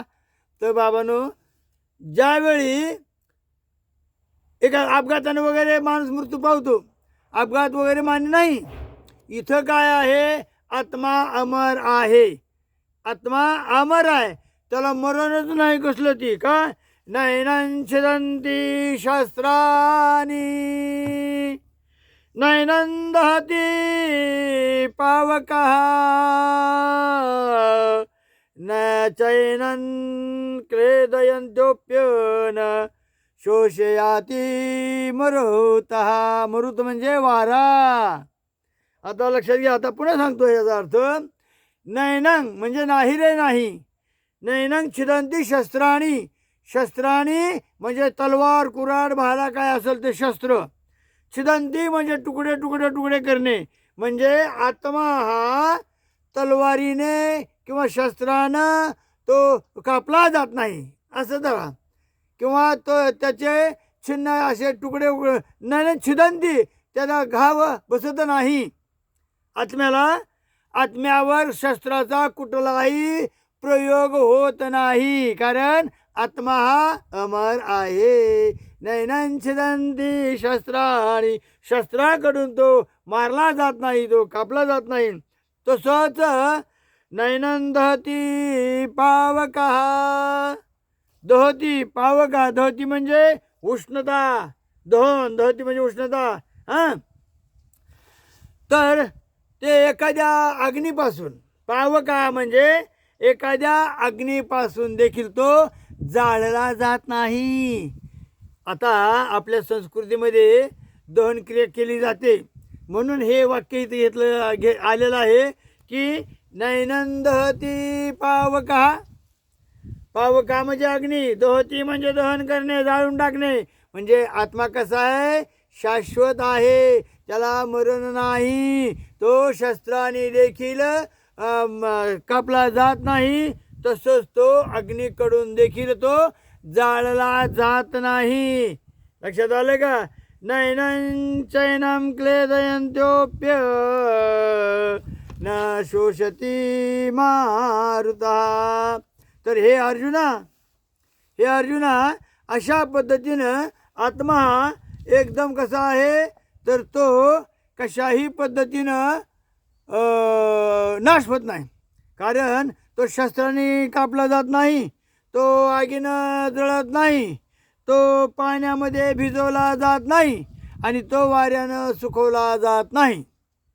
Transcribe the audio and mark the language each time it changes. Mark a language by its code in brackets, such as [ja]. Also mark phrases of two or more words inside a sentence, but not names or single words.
[mr] तर बाबांनो, ज्यावेळी एका अपघाताने वगैरे माणूस मृत्यू पावतो, अपघात वगैरे मान्य नाही. इथं काय आहे? आत्मा अमर आहे. आत्मा अमर आहे, त्याला मरणच नाही कसलं. [sa] ती का नैनं छिदन्ति शस्त्राणि नैनं दहति पावकः न चैनं क्लेदयन्त्योप्यन शोषयाती मरुतः. [mr] मरुत म्हणजे वारा. आता लक्षात घ्या. आता पुन्हा सांगतो याचा अर्थ. नैनं म्हणजे नाही रे नाही. [sa] नैनं छिदन्ति शस्त्राणि. [mr] शस्त्राणी म्हणजे तलवार, कुऱ्हाड, भाला काय असेल ते शस्त्र. छिदन्ति म्हणजे तुकडे तुकडे तुकडे करणे. म्हणजे आत्मा हा तलवारीने किंवा शस्त्रानं तो कापला जात नाही असं धरा. किंवा तो त्याचे छिन्न असे तुकडे नाही छिदन्ति, त्याला घाव बसत नाही. आत्म्यावर शस्त्राचा कुठलाही प्रयोग होत नाही, कारण आत्मा हा अमर आहे. [sa] नैनं छिदन्ति शस्त्राणि. [mr] शस्त्राकडून तो मारला जात नाही, तो कापला जात नाही. [sa] तसंच नैनं दहति पावकः. दहती पावका. [mr] दहती म्हणजे उष्णता. दहती म्हणजे उष्णता. तर ते एखाद्या अग्नीपासून, पावका म्हणजे एखाद्या अग्नीपासून देखील तो जाळला जात नाही. आता आपल्या संस्कृतीमध्ये दहनक्रिया केली जाते, म्हणून हे वाक्य इथे आलेलं आहे की [sa] नैनं दहति पावकः. [mr] पावका म्हणजे अग्नी, दहती म्हणजे दहन करणे, जाळून टाकणे. म्हणजे आत्मा कसा आहे? शाश्वत आहे, त्याला मरण नाही. तो शस्त्राने देखील कापला जात नाही. तसंच तो अग्नीकडून देखील तो जाळला जात नाही. लक्षात आलं का? [sa] नैनं चैनं क्लेदयन्त्योप्य न शोषती मारुतः. [mr] तर हे अर्जुना अशा पद्धतीनं आत्मा एकदम कसा आहे? तर तो कशाही पद्धतीनं नाश होत नाही, कारण तो शस्त्राने कापला जात नाही, तो आगीनं जळत नाही, तो पाण्यामध्ये भिजवला जात नाही आणि तो वाऱ्यानं सुकवला जात नाही.